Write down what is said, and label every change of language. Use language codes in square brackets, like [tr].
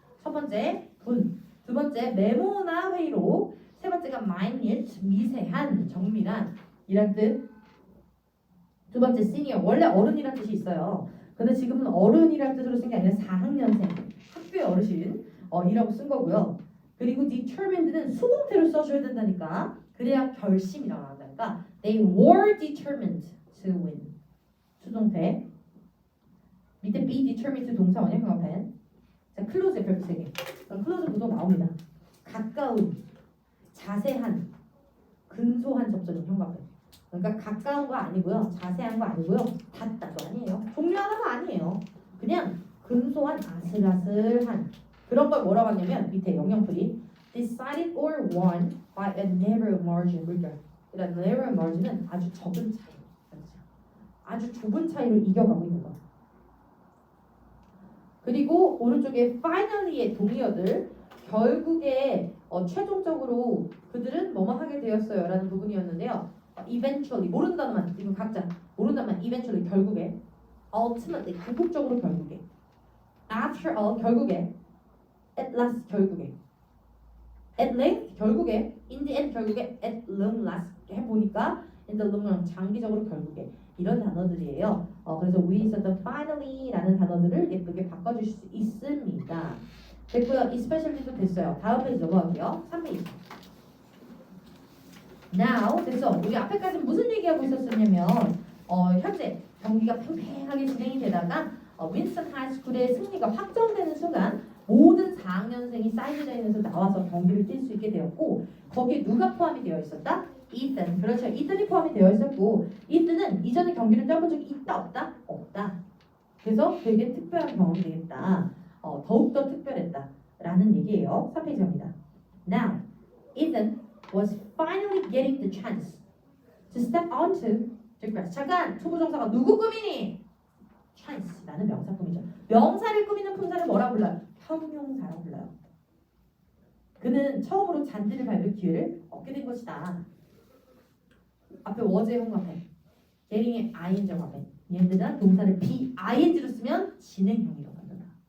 [ko] 첫 번째 분. 두 번째 메모나 회의록, 세 번째가 minute, 미세한, 정밀한 이란 뜻. 두 번째 senior, 원래 어른이란 뜻이 있어요. 근데 지금은 어른이란 뜻으로 쓴 게 아니라 4학년생, 학교의 어르신 이라고 쓴 거고요. 그리고 determined는 수동태로 써줘야 된다니까. 그래야 결심이라고 한다니까. [en] They were determined to win. [ko] 수동태. [en] 밑에 be determined [ko] 동사 원형 형용펜. 자, 클로즈의 별표 3개. 그럼 클로즈 보통 나옵니다. 가까운, 자세한, 근소한 접점은 형광펜. 그러니까 가까운 거 아니고요. 자세한 거 아니고요. 닿다도 아니에요. 종류 하나가 아니에요. 그냥 근소한, 아슬아슬한 그런 걸 뭐라고 하냐면 밑에 영영풀이 [en] decided or won by a narrow margin. [ko] 그러니까 narrow margin은 아주 적은 차이. 아주 좁은 차이로 이겨가고 있는 거. 그리고 오른쪽에 finally의 동의어들 결국에 최종적으로 그들은 뭐뭐 하게 되었어요 라는 부분이었는데요. eventually 모르는 단어만 이거 각자 모르는 단어만 eventually 결국에 ultimately 궁극적으로 결국에 after all 결국에 at last 결국에 at length 결국에 in the end 결국에 at long last 해보니까 in the long run 장기적으로 결국에 이런 단어들이에요. 그래서 위에 있었던 finally라는 단어들을 예쁘게 바꿔줄 수 있습니다. 됐고요. especially도 됐어요. 다음 페이지 넘어갈게요. 3페이지. Now 됐어. 우리 앞에까지 무슨 얘기하고 있었냐면 현재 경기가 팽팽하게 진행이 되다가 윈스턴 하이스쿨의 승리가 확정되는 순간 모든 4학년생이 사이드라인에서 나와서 경기를 뛸 수 있게 되었고 거기에 누가 포함이 되어 있었다? 이튼. 그렇죠. 이튼이 포함이 되어 있었고 이튼은 이전에 경기를 뛰어본 적이 있다 없다? 없다. 그래서 되게 특별한 경험이 되겠다. 더욱더 특별했다. 라는 얘기예요. 3페이지 갑니다. [en] Now, Ethan was finally getting the chance to step onto the grass. [ko] 잠깐! 초보정사가 누구 꾸미니? chance라는 명사 꾸미죠. 명사를 꾸미는 품사를 뭐라 불러요? 형용사라고 불러요. 그는 처음으로 잔디를 밟을 기회를 얻게 된 것이다. 앞에 was의 형광펜, getting의 ing 형광펜. 얘들은 동사를 be-ing로 쓰면 진행형이라고 합니다.